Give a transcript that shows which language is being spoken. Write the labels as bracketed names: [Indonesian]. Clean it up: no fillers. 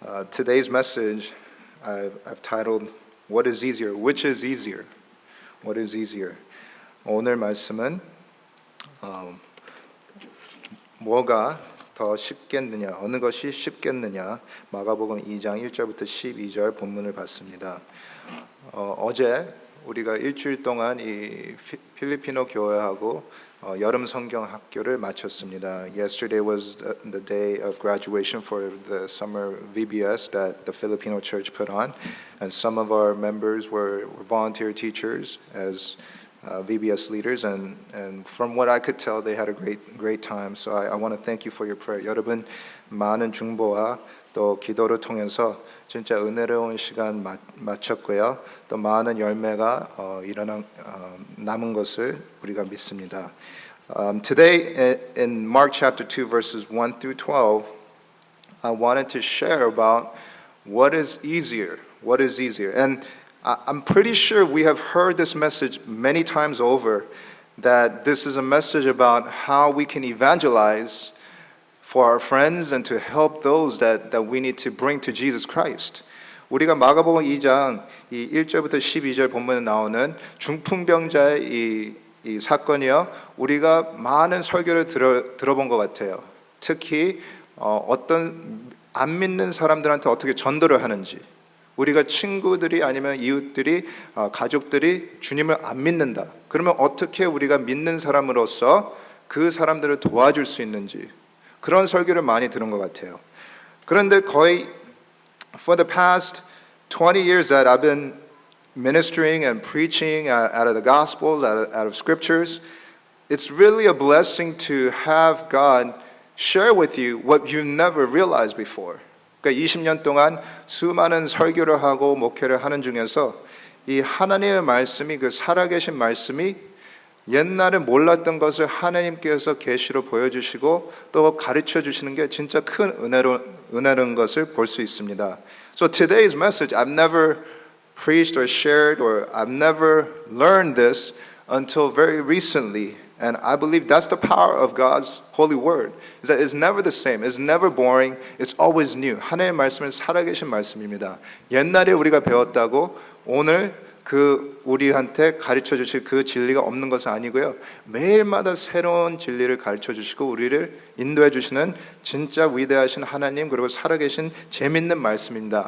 [English] Today's message I've titled, What is easier? Which is easier? What is easier? [Korean] 오늘 말씀은 뭐가 더 쉽겠느냐, 어느 것이 쉽겠느냐, 마가복음 2장 1절부터 12절 본문을 봤습니다. 어제 우리가 일주일 동안 이 필리핀어 교회하고 여름 성경 학교를 마쳤습니다. [English] Yesterday was the day of graduation for the summer VBS that the Filipino church put on, and some of our members were volunteer teachers as VBS leaders, and from what I could tell, they had a great time. So I want to thank you for your prayer. [Korean] 여러분 많은 중보와 또 기도를 통해서 진짜 은혜로운 시간 마쳤고요. 또 많은 열매가 남은 것을 우리가 믿습니다. [English] Today in Mark chapter 2 verses 1 through 12, I wanted to share about what is easier. What is easier? And I'm pretty sure we have heard this message many times over, that this is a message about how we can evangelize for our friends and to help those that we need to bring to Jesus Christ. [Korean] 우리가 마가복음 2장 이 1절부터 12절 본문에 나오는 중풍병자의 이 사건이요, 우리가 많은 설교를 들어본 것 같아요. 특히 어떤 안 믿는 사람들한테 어떻게 전도를 하는지, 우리가 친구들이 아니면 이웃들이 가족들이 주님을 안 믿는다, 그러면 어떻게 우리가 믿는 사람으로서 그 사람들을 도와줄 수 있는지, 그런 설교를 많이 들은 것 같아요. 그런데 거의 [English] for the past 20 years that I've been ministering and preaching out of the Gospels, out of Scriptures, it's really a blessing to have God share with you what you've never realized before. [Korean] 그러니까 20년 동안 수많은 설교를 하고 목회를 하는 중에서 이 하나님의 말씀이, 그 살아계신 말씀이 옛날에 몰랐던 것을 하나님께서 계시로 보여주시고 또 가르쳐 주시는 게 진짜 큰 은혜로운 것을 볼 수 있습니다. [English] So today's message, I've never preached or shared, or I've never learned this until very recently. And I believe that's the power of God's holy word, is that it's never the same, it's never boring, it's always new. [Korean] 하나님의 말씀은 살아계신 말씀입니다. 옛날에 우리가 배웠다고 오늘 우리한테 가르쳐 주실 그 진리가 없는 것은 아니고요. 매일마다 새로운 진리를 가르쳐 주시고 우리를 인도해 주시는 진짜 위대하신 하나님, 그리고 살아계신 재밌는 말씀입니다.